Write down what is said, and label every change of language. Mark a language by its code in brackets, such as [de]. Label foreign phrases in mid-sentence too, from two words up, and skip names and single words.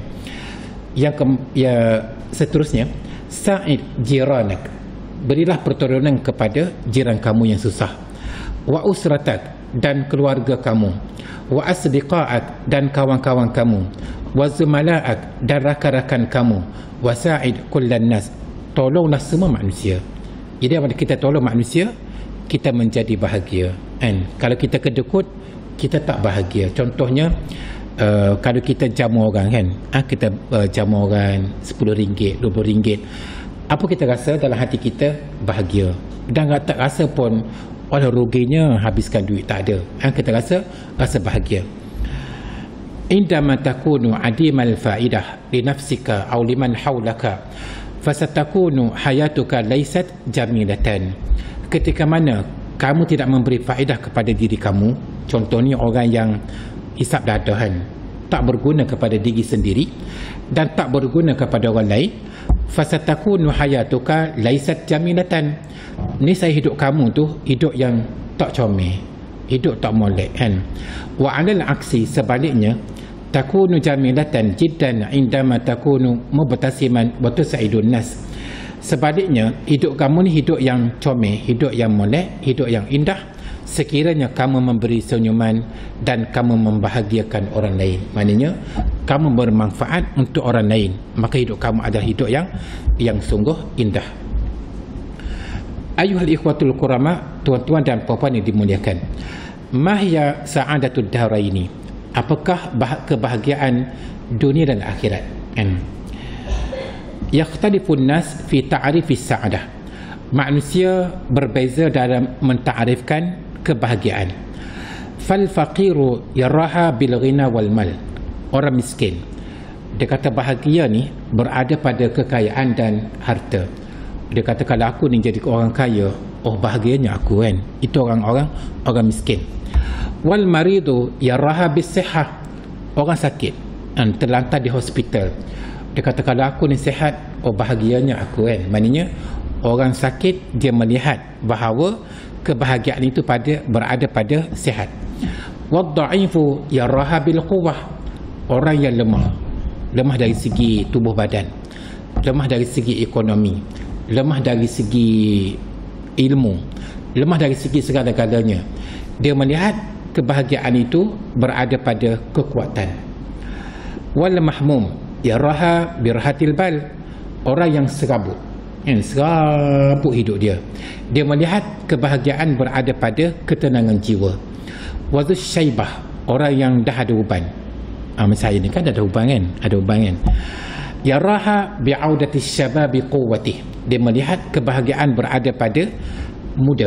[ms] Yang seterusnya, [ar] ساعد جارك, [ms] berilah pertolongan kepada jiran kamu yang susah. [ar] وأسرتك, [ms] dan keluarga kamu. [ar] وأصدقاءك, [ms] dan kawan-kawan kamu. [ar] وزملاءك, [ms] dan rakan-rakan kamu. [ar] وساعد كل الناس, [ms] tolonglah semua manusia. Jadi apabila kita tolong manusia, kita menjadi bahagia kan. Kalau kita kedekut, kita tak bahagia. Contohnya kalau kita jamu orang kan, kita jamu orang RM10, RM20, apa kita rasa dalam hati kita? Bahagia. Dan tak rasa pun oleh ruginya habiskan duit, tak ada. Kita rasa bahagia. [ar] عندما تكون عديم الفائدة لنفسك أو لمن حولك فستكون حياتك ليست جميلة. [ms] Ketika mana kamu tidak memberi faedah kepada diri kamu, contohnya orang yang hisap dadahan, tak berguna kepada diri sendiri dan tak berguna kepada orang lain, [ar] فستكون حياتك ليست جميلة. [ms] Niscaya hidup kamu tu hidup yang tak comel, hidup tak molek kan. [ar] وعلى العكس, sebaliknya, تكون جميلة جدا عندما تكون مبتسما وتساعد الناس. [ms] Sebaliknya, hidup kamu ni hidup yang comel, hidup yang molek, hidup yang indah sekiranya kamu memberi senyuman dan kamu membahagiakan orang lain. Maknanya kamu bermanfaat untuk orang lain, maka hidup kamu adalah hidup yang sungguh indah. [ar] أيها الإخوة الكرام, [ms] tuan-tuan dan puan-puan yang dimuliakan, [ar] ما هي سعادة الدارين, [ms] apakah kebahagiaan dunia dan akhirat kan? [ar] يختلف الناس في تعريف السعادة, [ms] manusia berbeza dalam mentarifkan kebahagiaan. [ar] فالفقير يراها بالغنى والمال, [ms] orang miskin dia kata bahagia ni berada pada kekayaan dan harta. Dia kata kalau aku ni jadi orang kaya, oh bahagianya aku kan. Itu orang miskin. [ar] والمريض يراها بالصحة, [ms] orang sakit dan terlantar di hospital, dia kata kalau aku ni sihat, oh bahagianya aku kan. Maknanya orang sakit dia melihat bahawa kebahagiaan itu berada pada sihat. [ar] والضعيف يراها بالقوة, [ms] orang yang lemah dari segi tubuh badan, lemah dari segi ekonomi, lemah dari segi ilmu, lemah dari segi segala-galanya, dia melihat kebahagiaan itu berada pada kekuatan. [ar] والمهموم يراها براحة البال, [ms] orang yang serabut hidup dia melihat kebahagiaan berada pada ketenangan jiwa. [ar] وذو الشيبة, [ms] orang yang dah ada uban. Saya ni kan ada uban kan, [ar] يراها بعودة الشباب وقوته, [ms] dia melihat kebahagiaan berada pada muda.